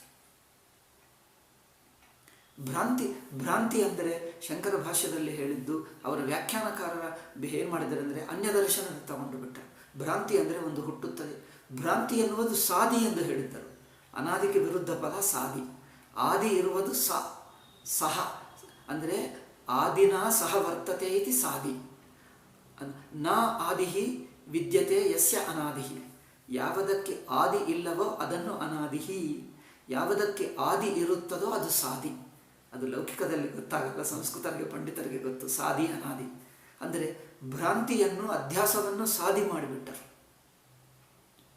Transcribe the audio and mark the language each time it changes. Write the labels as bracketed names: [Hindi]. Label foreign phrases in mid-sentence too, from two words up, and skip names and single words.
[Kannada] ಭ್ರಾಂತಿ ಅಂದರೆ ಶಂಕರ ಭಾಷ್ಯದಲ್ಲಿ ಹೇಳಿದ್ದು ಅವರ ವ್ಯಾಖ್ಯಾನಕಾರರ ಏನು ಮಾಡಿದ್ದಾರೆ ಅಂದರೆ ಅನ್ಯ ದರ್ಶನದ ತಗೊಂಡು ಬಿಟ್ಟರು. ಭ್ರಾಂತಿ ಅಂದರೆ ಒಂದು ಹುಟ್ಟುತ್ತದೆ. ಭ್ರಾಂತಿ ಎನ್ನುವುದು ಸಾದಿ ಎಂದು ಹೇಳಿದ್ದರು. ಅನಾದಿಗೆ ವಿರುದ್ಧ ಪದ ಸಾದಿ. ಆದಿ ಇರುವುದು ಸಹ ಅಂದರೆ [Sanskrit] ಆದಿನ ಸಹ ವರ್ತತೆ ಇತಿ ಸಾದಿ. ನ ಆದಿಹಿ ವಿದ್ಯತೆ ಯಸ್ಯ ಅನಾದಿಹಿ. [Kannada] ಯಾವುದಕ್ಕೆ ಆದಿ ಇಲ್ಲವೋ ಅದನ್ನು ಅನಾದಿಹಿ, ಯಾವುದಕ್ಕೆ ಆದಿ ಇರುತ್ತದೋ ಅದು ಸಾದಿ. ಅದು ಲೌಕಿಕದಲ್ಲಿ ಗೊತ್ತಾಗಲ್ಲ, ಸಂಸ್ಕೃತರಿಗೆ ಪಂಡಿತರಿಗೆ ಗೊತ್ತು. ಸಾದಿ ಅನಾದಿ ಅಂದರೆ ಭ್ರಾಂತಿಯನ್ನು ಅಧ್ಯಾಸವನ್ನು ಸಾದಿ ಮಾಡಿಬಿಟ್ಟರು.